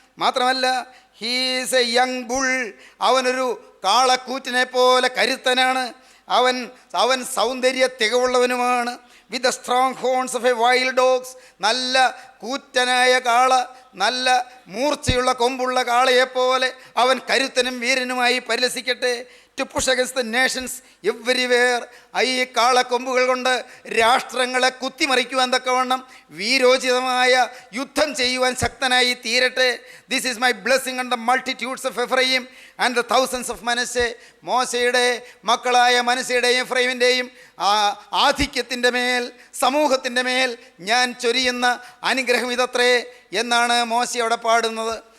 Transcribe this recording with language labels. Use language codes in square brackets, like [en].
[ml] മാത്രമല്ല [en] He's a young bull. [ml] അവനൊരു കാളക്കൂറ്റിനെ പോലെ കരുത്തനാണ്. അവൻ സൗന്ദര്യ തികവുള്ളവനുമാണ്. [en] With the strong horns of a wild dogs. [ml] നല്ല കൂറ്റനായ കാള, നല്ല മൂർച്ചയുള്ള കൊമ്പുള്ള കാളയെപ്പോലെ അവൻ കരുത്തനും വീരനുമായി പരിലസിക്കട്ടെ. [en] to push against the nations everywhere. [ml] ഈ കാളക്കൊമ്പുകൾ കൊണ്ട് രാഷ്ട്രങ്ങളെ കുത്തിമറിക്കുവാൻ തക്കവണ്ണം വീരോചിതമായ യുദ്ധം ചെയ്യുവാൻ ശക്തനായി തീരട്ടെ. [en] This is my blessing on the multitudes of Ephraim and the thousands of Manasseh. [ml] മോശയുടെ മക്കളായ മനശ്ശയുടെയും എഫ്രൈമിൻ്റെയും ആധിക്യത്തിൻ്റെ മേൽ, സമൂഹത്തിൻ്റെ മേൽ ഞാൻ ചൊരിയുന്ന അനുഗ്രഹം ഇതത്രേ എന്നാണ് മോശ അവിടെ പാടുന്നത്.